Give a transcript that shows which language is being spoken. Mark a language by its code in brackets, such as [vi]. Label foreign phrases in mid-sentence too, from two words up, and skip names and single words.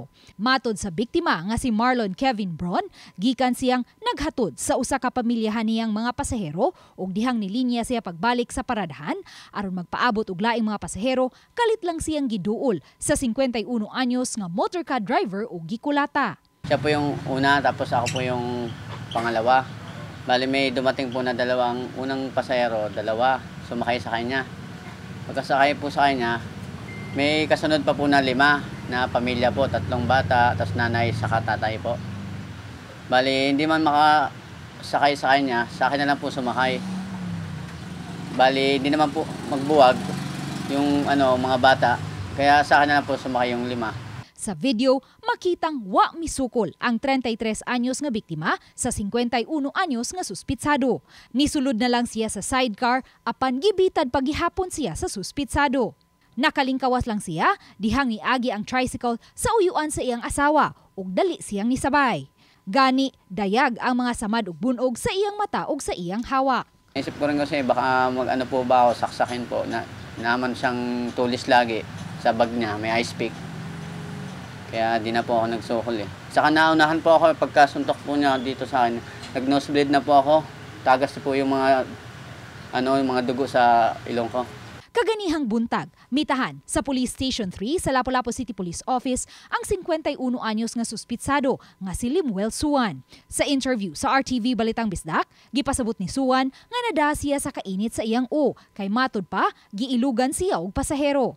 [ceb] Matod sa biktima nga si Marlon Kevin Bron, gikan siyang naghatod sa usa ka pamilyahan niyang mga pasahero ug dihang nilinya siya pagbalik sa paradahan aron magpaabot og laing mga pasahero, kalit lang siyang giduol sa 51 anyos nga motorcade driver o gikulata. [tl] Siya po yung una, tapos ako po yung pangalawa. Bali may dumating po na unang pasahero, dalawa, sumakay sa kanya. Pagkasakay po sa kanya, may kasunod pa po na 5 na pamilya po, 3 bata, tapos nanay saka tatay po. Bali hindi man makasakay sa kanya, sa akin na lang po sumakay. Bali hindi naman po magbuwag yung mga bata, kaya sa akin na lang po sumakay yung 5. [ceb] Sa video, makitang wa misukol ang 33 anyos nga biktima sa 51 anyos nga suspitsado. Nisulod na lang siya sa sidecar apan gibitad paghihapon siya sa suspitsado. Nakalingkawas lang siya dihang niagi ang tricycle sa uyuan sa iyang asawa ug dali siyang nisabay. Gani, dayag ang mga samad ug bunog sa iyang mata ug sa iyang hawak. [tl] Isip ko rin kasi baka po ba ako saksakin po na naman siyang tulis lagi sa bag niya, may ice pick. Kaya di na po ako nagsukol eh. Saka naunahan po ako pagkasuntok po niya dito sa akin. Nag-nosebleed na po ako. Tagas po yung mga dugo sa ilong ko. [ceb] Kaganihang buntag, mitahan sa Police Station 3 sa Lapu-Lapu City Police Office ang 51 anyos nga suspitsado nga si Limuel Suwan. Sa interview sa RTV Balitang Bisdak, gipasabot ni Suwan nga nada siya sa kainit sa iyang kay matod pa giilugan siya og pasahero.